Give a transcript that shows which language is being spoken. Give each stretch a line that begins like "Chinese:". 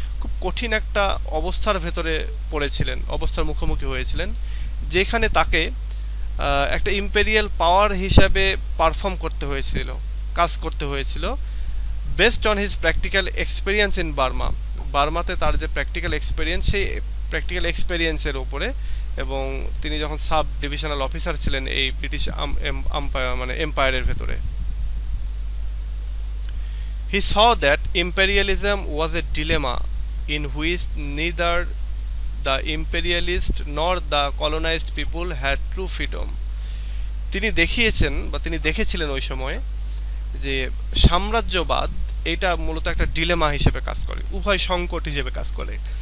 Bangla: খুব কঠিন একটা অবস্থার ভেতরে পড়েছিলেন, অবস্থার মুখোমুখি হয়েছিলেন, যেখানে তাকে একটা ইম্পেরিয়াল পাওয়ার হিসাবে পারফর্ম করতে হয়েছিল, কাজ করতে হয়েছিল,
English: Based on his practical experience in Burma.
Bangla: বার্মাতে তার যে প্র্যাকটিক্যাল এক্সপিরিয়েন্স, সেই প্র্যাকটিক্যাল এক্সপিরিয়েন্সের উপরে, এবং তিনি যখন সাব ডিভিশনাল অফিসার ছিলেন এই ব্রিটিশ এম্পায়ারের ভেতরে।
English: He saw that imperialism was a dilemma in which neither the imperialist nor the colonized people had true freedom.
Bangla: তিনি দেখিয়েছেন বা তিনি দেখেছিলেন ওই সময়ে যে সাম্রাজ্যবাদ এটা মূলত একটা ডিলেমা হিসেবে কাজ করে, উভয় সংকট হিসেবে কাজ করে।